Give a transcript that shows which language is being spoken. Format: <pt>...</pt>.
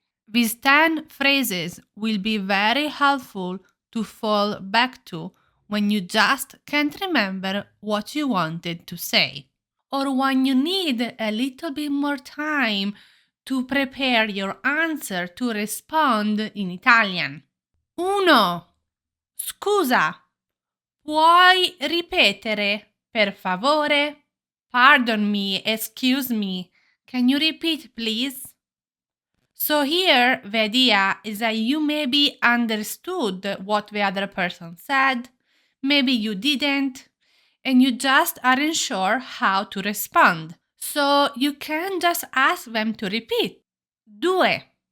<en>These 10 phrases will be very helpful to fall back to when you just can't remember what you wanted to say, or when you need a little bit more time to prepare your answer to respond in Italian. 1.</en> <it>Scusa, puoi ripetere, per favore?</it> <en>Pardon me, excuse me. Can you repeat, please? So here, the idea is that you maybe understood what the other person said, maybe you didn't, and you just aren't sure how to respond. So you can just ask them to repeat. 2.</en>